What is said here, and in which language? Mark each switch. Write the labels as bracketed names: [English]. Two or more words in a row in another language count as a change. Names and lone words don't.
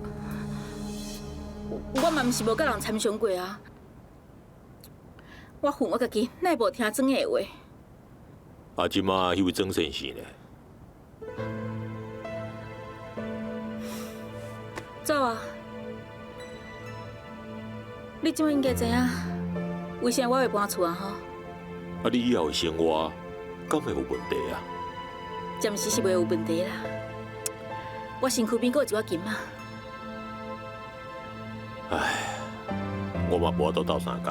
[Min Nan Chinese] 我嘛毋是无甲人参详过啊！我恨我家己，乃无听庄的话。啊，即马迄位曾先生呢？走啊！你即马应该知影，为啥我会搬厝啊？吼！啊，你以后的生活敢会有问题啊？暂时是袂有问题啦。我身躯边还有一寡金啊。唉，我嘛无法度斗3工。